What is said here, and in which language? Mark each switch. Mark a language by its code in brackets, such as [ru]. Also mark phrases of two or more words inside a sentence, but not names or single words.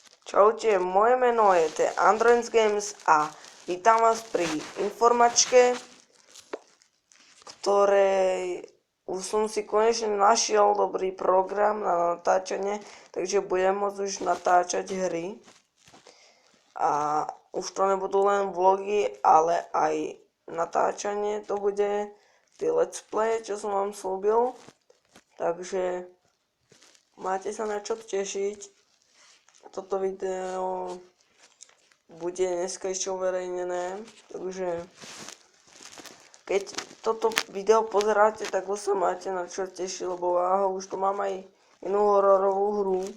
[sk] Čaute, moje meno je The Androids Games a vítam vás pri informačke, ktorej už som si konečne našiel dobrý program na natáčanie, takže budem môcť už natáčať hry. A už to nebudú len vlogy, ale aj natáčanie to bude, tie [en] let's play, [sk] čo som vám slúbil. Takže máte sa na čo tešiť. Toto video bude dneska ešte uverejnené, takže keď toto video pozeráte, tak už sa máte na čo tešiť, lebo už tu mám aj inú hororovú hru